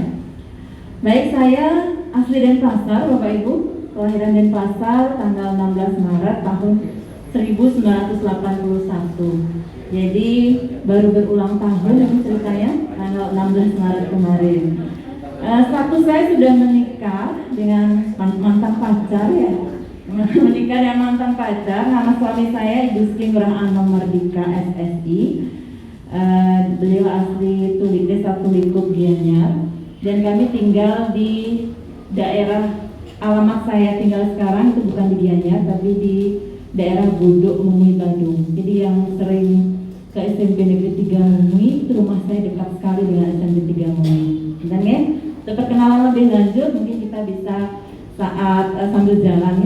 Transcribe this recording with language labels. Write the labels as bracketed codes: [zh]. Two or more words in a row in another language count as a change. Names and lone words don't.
[id] Baik, saya asli Denpasar Bapak Ibu, kelahiran Denpasar tanggal 16 Maret tahun 1981. Jadi baru berulang tahun ini ceritanya, tanggal 16 Maret kemarin. Status saya sudah menikah dengan mantan pacar ya, menikah dengan mantan pacar. Nama suami saya Ibu Sri Ngurah Anom Mardika SSI. Beliau asli Desa Tulikuk Gianyar, dan kami tinggal di daerah, alamat saya tinggal sekarang itu bukan di Gianyar tapi di daerah Buduk Mumi Bandung. Jadi yang sering ke SMP Negeri 3 Mumi, itu rumah saya dekat sekali dengan SMP 3 Mumi. Dan ya, untuk perkenalan lebih lanjut mungkin kita bisa saat sambil jalan ya.